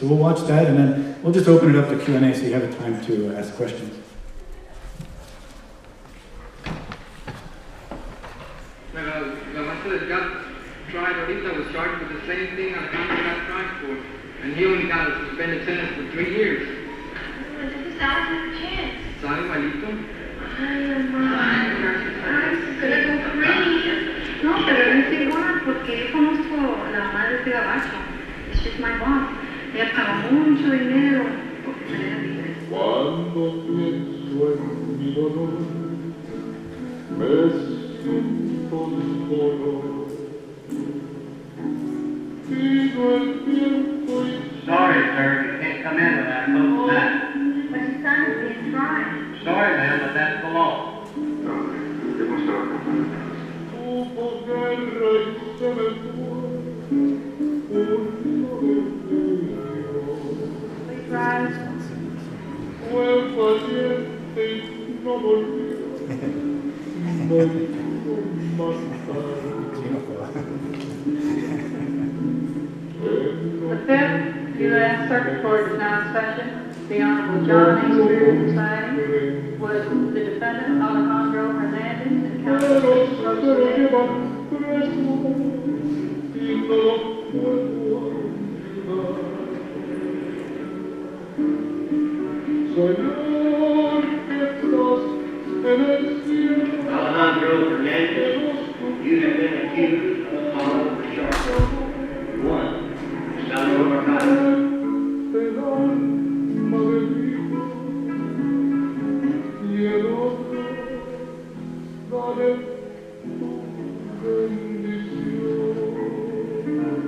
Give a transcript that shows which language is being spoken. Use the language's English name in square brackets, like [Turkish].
[English] So we'll watch that, and then we'll just open it up to Q&A so you have time to ask questions. Pero la master that got tried ahorita was charged with the same thing Alejandro got tried for, and he only got a suspended sentence for 3 years. [Spanish] Entonces dale una chance. ¿Sabe, malito? Ay, mamá. Ay, pero con Freddy. No, pero no es igual, porque yo conozco la madre de Gabacho. [English] she's my boss. [Spanish] Ella paga mucho dinero porque me deja libre. Cuando pienso en mi dolor, me siento solo. Pido el tiempo y [English] Sorry, sir, you can't come in without a coat and hat. But his son is being tried. Sorry, ma'am, but that's the law. [Spanish] hubo guerra y se me fue un fue valiente y no volvió. Me dijo más [English] The fifth U.S. Circuit Court is now in session. The Honorable John A. presiding, was the defendant Alejandro Hernandez and counsel [Spanish] pero llevan preso y no lo puedo olvidar. Señor, que estás en el cielo. [English] Alejandro Hernandez, you have been accused of the following charges. 1. Selling narcotics. [Spanish] El alma de mi hijo y el otro, dale tu bendición.